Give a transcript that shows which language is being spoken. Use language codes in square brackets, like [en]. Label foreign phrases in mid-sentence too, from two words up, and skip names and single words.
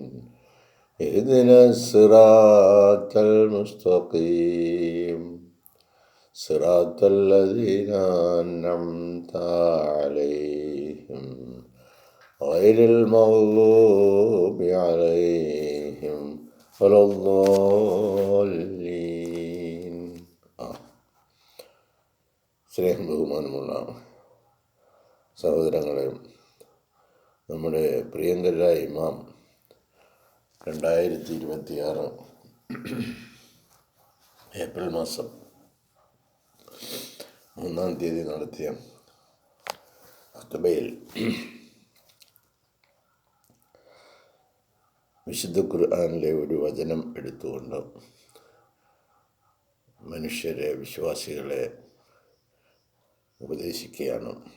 [ar] اهدنا الصراط المستقيم صراط الذين أنعمت عليهم غير المغضوب عليهم ولا الضالين. [ml] സ്നേഹം ബഹുമാനമുള്ള സഹോദരങ്ങളെ, നമ്മുടെ പ്രിയങ്കരായ ഇമാം 2026 ഏപ്രിൽ മാസം 3 നടത്തിയ ഖുതുബയിൽ വിശുദ്ധ ഖുർആനിലെ ഒരു വചനം എടുത്തുകൊണ്ട് മനുഷ്യരെ, വിശ്വാസികളെ ഉപദേശിക്കുകയാണ്.